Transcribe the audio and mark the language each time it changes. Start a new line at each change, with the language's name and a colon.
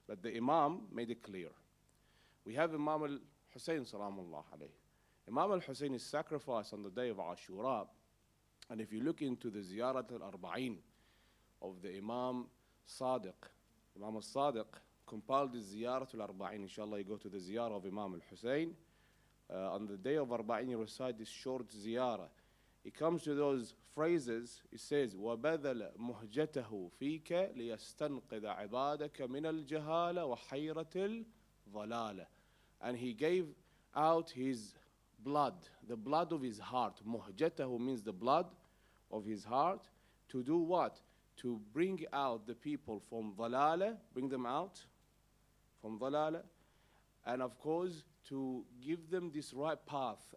English: But the Imam made it clear. We have Imam al-Hussein salamullah alayhi. Imam al-Hussein is sacrificed on the day of Ashura And if you look into the Ziyarat al-Arba'in of the Imam Sadiq, Imam al-Sadiq compiled the Ziyarat al-Arba'in. Inshallah, you go to the Ziyarah of Imam al-Hussein. On the day of Arba'in, you recite this short Ziyarah. It comes to those phrases, it says,
Arabic: وَبَذَلَ مُهْجَتَهُ فِيكَ لِيَسْتَنْقِذَ عِبَادَكَ مِنَ الْجَهَالَ وَحَيْرَةِ الضَّلَالَ.
English: And he gave out his blood, the blood of his heart. Muhjatahu means the blood of his heart. To do what? To bring out the people from dhalala, bring them out from dhalala, and of course to give them this right path.